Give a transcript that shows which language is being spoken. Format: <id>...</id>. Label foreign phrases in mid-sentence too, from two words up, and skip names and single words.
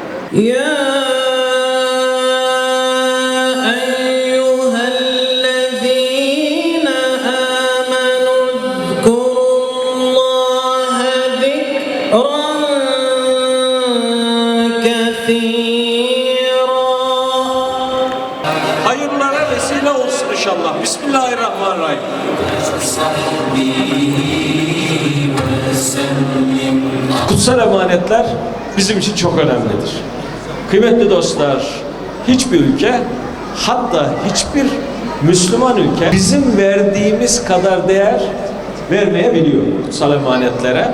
<ar>يا أيها الذين آمنوا اذكروا الله ذكرا كثيرا.</ar> <tr>Hayırlara vesile olsun inşallah. Bismillahirrahmanirrahim. Kutsal emanetler bizim için çok önemlidir. Kıymetli dostlar, hiçbir ülke, hatta hiçbir Müslüman ülke bizim verdiğimiz kadar değer vermeyebiliyor kutsal emanetlere.</tr>